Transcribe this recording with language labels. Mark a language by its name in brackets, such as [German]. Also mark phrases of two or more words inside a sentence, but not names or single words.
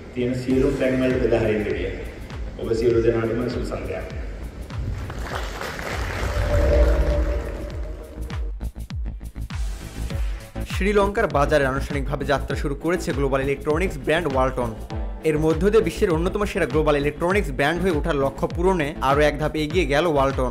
[Sinhala] තියෙන සියලු ෆ්ලැග් වලට බෙදා හරින්න කියලා. ඔබ සියලු දෙනාටම සුබ සන්ධ්‍යාවක්. [Bangla] শ্রীলঙ্কার বাজারে আনুষ্ঠানিকভাবে যাত্রা শুরু করেছে গ্লোবাল ইলেকট্রনিক্স ব্র্যান্ড ওয়ালটন। এর মধ্য দিয়ে বিশ্বের অন্যতম সেরা গ্লোবাল ইলেকট্রনিক্স ব্র্যান্ড হয়ে ওঠার লক্ষ্য পূরণে আরও এক ধাপ এগিয়ে গেল ওয়ালটন।